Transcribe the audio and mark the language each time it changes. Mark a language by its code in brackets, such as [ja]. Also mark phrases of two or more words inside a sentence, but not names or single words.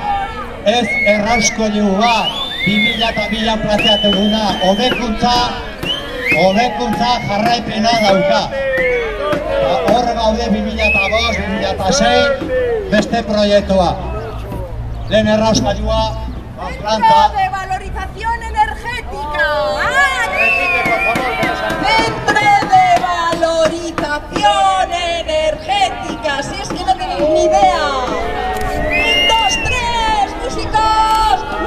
[eu] Ez errauskoilu bat, 2002an planteatu duguna, hobekuntza jarraipena dauka. Hor gaude 2005-2006 beste proiektua. Lehen errauskailua, planta... [es] ¡Centro de valorización energética! ¡Centro de valorización energética! Si es que no tenéis ni idea. 1, 2, 3, músicos.